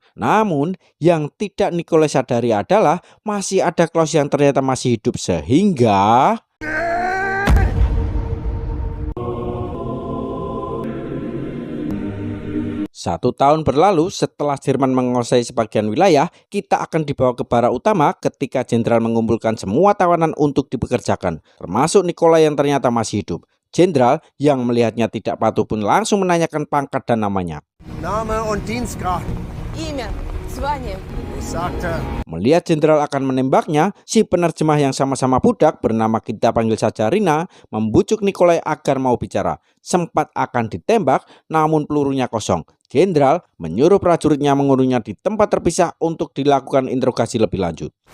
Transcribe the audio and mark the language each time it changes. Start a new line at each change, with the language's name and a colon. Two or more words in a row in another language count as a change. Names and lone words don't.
Indonesian: Namun, yang tidak Nikolai sadari adalah masih ada Klaus yang ternyata masih hidup sehingga 1 tahun berlalu setelah Jerman menguasai sebagian wilayah, kita akan dibawa ke barak utama ketika Jenderal mengumpulkan semua tawanan untuk dipekerjakan, termasuk Nikolai yang ternyata masih hidup. Jenderal yang melihatnya tidak patuh pun langsung menanyakan pangkat dan namanya.
German: Name und Dienstgrad.
Russian: Имя, звание.
German: Ich sagte,
Indonesian: Melihat Jenderal akan menembaknya, si penerjemah yang sama-sama budak bernama kita panggil saja Rina membujuk Nikolai agar mau bicara. Sempat akan ditembak, namun pelurunya kosong. Jenderal menyuruh prajuritnya mengurungnya di tempat terpisah untuk dilakukan interogasi lebih lanjut.